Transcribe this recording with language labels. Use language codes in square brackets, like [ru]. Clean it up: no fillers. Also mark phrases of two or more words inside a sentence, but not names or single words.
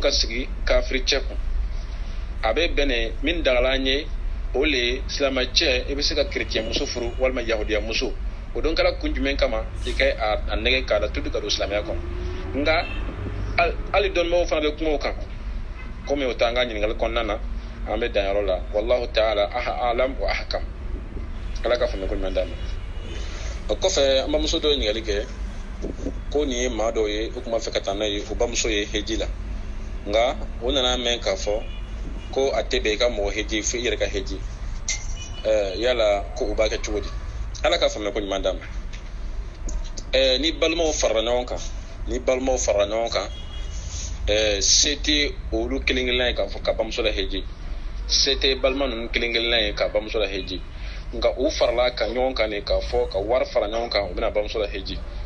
[bm] ka sigi kafiri cɛ kun a bɛ bɛn ne min dagala an ye o le ye silamɛ cɛ i bɛ se ka kerecɛn muso furu walima yahudiya muso o don kɛra kun jumɛn kama i ka a nɛgɛ k'a la tudu ka don silamɛya kɔnɔ nka hali dɔnnibagaw fana bɛ kuma o kan komi o t'an ka ɲininkali kɔnɔna na an bɛ dan yɔrɔ la [ar] والله تعالى أعلم وأحكم [bm] ala ka faamuya ko ɲuman d'a ma o kɔfɛ an bamuso dɔ ye ɲininkali kɛ ko nin ye maa dɔw ye u tun b'a fɛ ka taa n'a ye o bamuso ye heji la nka o nana mɛn k'a fɔ ko a tɛ bɛn i ka mɔgɔ heji fo i yɛrɛ ka heji yala ko u b'a kɛ cogo di ala ka faamuya ko ɲuman d'a ma ni balimaw farala ɲɔgɔn kan se tɛ olu kelen-kelenna ye k'a fɔ ka bamuso la heji se tɛ balima ninnu kelen-kelenna ye ka bamuso la heji nka u farala ka ɲɔgɔn kan de k'a fɔ ka wari fara ɲɔgɔn kan u bɛna bamuso la heji